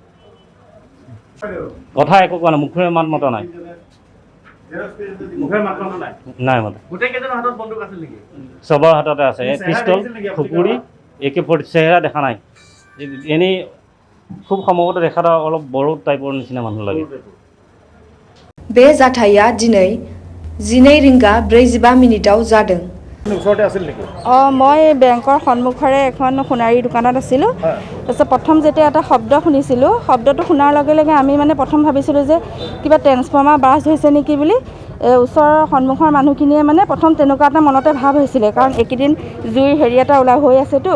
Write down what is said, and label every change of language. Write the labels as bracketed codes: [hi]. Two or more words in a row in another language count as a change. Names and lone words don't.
[as] কথা একো কোৱা নাই, মুখেৰে মাত মতা নাই। নাই মতা। চবৰ হাততে আছে পিষ্টল, খুকুৰি, AK-47 চেহেৰা দেখা নাই। এনেই খুব সম্ভৱতঃ দেখা অলপ বড়ো টাইপৰ নিচিনা মানুহ লাগে। [brx] बे जाथाया दिनै 12:45 जादों। [as] মই বেংকৰ সন্মুখৰে এখন সোণাৰী দোকানত আছিলোঁ। তাৰপিছত প্ৰথম যেতিয়া এটা শব্দ শুনিছিলোঁ, শব্দটো শুনাৰ লগে লগে আমি প্ৰথম ভাবিছিলোঁ যে কিবা ট্ৰেন্সফৰ্মাৰ বাষ্ট হৈছে নেকি বুলি। ওচৰৰ সন্মুখৰ মানুহখিনিয়ে প্ৰথম তেনেকুৱা এটা মনতে ভাৱ হৈছিলে, কাৰণ এইকেইদিন জুইৰ এটা হৈ আছেতো।